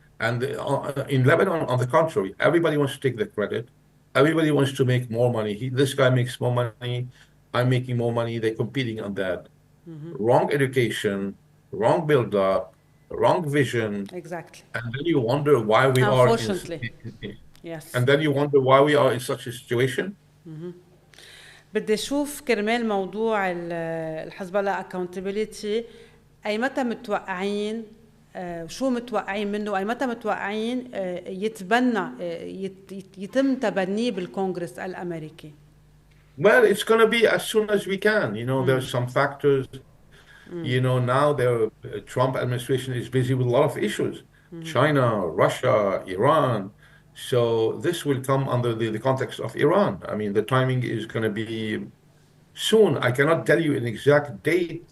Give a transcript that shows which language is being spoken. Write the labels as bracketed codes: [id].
[en] And in Lebanon, on the contrary, everybody wants to take the credit. Everybody wants to make more money. This guy makes more money. I'm making more money. They're competing on that. Wrong education, wrong build-up, wrong vision, Exactly. and then you wonder why we are in, Unfortunately. Yes. and then you wonder why we are in such a situation. [ar] بدي اشوف كرمال موضوع الحزب الله accountability اي متى متوقعين شو متوقعين منه اي متى متوقعين يتبنى يتم تبنيه بالكونغرس الامريكي. [en] Well, it's going to be as soon as we can. You know, there's some factors. You know, now the Trump administration is busy with a lot of issues. China, Russia, Iran. So this will come under the context of Iran. I mean, the timing is going to be soon. I cannot tell you an exact date.